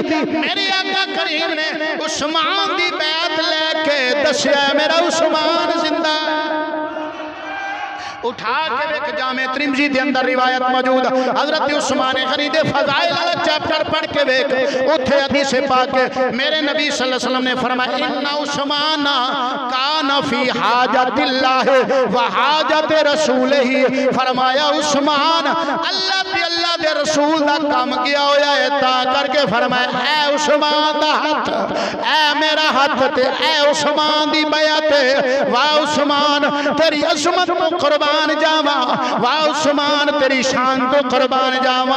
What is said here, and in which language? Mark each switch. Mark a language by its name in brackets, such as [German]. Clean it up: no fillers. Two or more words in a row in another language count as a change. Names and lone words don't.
[Punjabi] میرے آقا کریم نے عثمان دی بیعت لیکے دسیا میرا عثمان زندہ. اٹھا کے ویکھ جامع ترمذی دے اندر روایت موجود، حضرت عثمان غنی دے فضائل والا چیپٹر پڑھ کے ویکھ، اوتھے حدیث پاک میرے نبی [Arabic] صلى الله عليه وسلم [Punjabi] نے فرمایا [Arabic] إن عثمان كان في حاجة الله و حاجة رسوله. [Punjabi] فرمایا عثمان اللہ دے رسول دا کام کیا ہویا ہے، تا کر کے فرمایا اے عثمان دا ہاتھ، اے میرا ہاتھ تے اے عثمان دی بیعت. واہ عثمان تیری عظمت تو قربان جاوا، واہ عثمان تیری شان تو قربان جاوا.